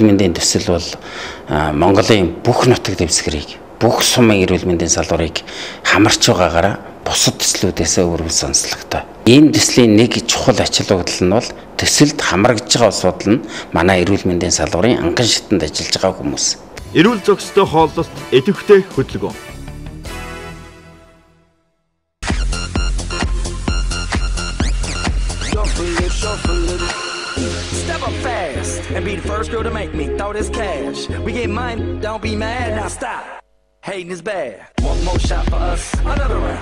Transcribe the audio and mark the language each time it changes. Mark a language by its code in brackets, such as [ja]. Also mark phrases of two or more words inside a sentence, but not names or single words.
[mn] мэндийн төсөл бол Монголын бүх нутаг дэвсгэрийг, бүх сумын эрүүл мэндийн салбарыг хамарч байгаагаараа бусад төслүүдээс өөрөөр сонслогтой. Ийм төслийн нэг чухал ач холбогдол нь бол төсөлд хамрагдж байгаа асуудал нь манай эрүүл мэндийн салбарын анган шатанд ажиллаж байгаа хүмүүс. Эрүүл зохистой хооллолт, идэвхтэй хөдөлгөөн. [en] Step up fast and be the first girl to make me throw this cash. We get mine, don't be mad, now stop. Hating is bad. One more shot for us, another round.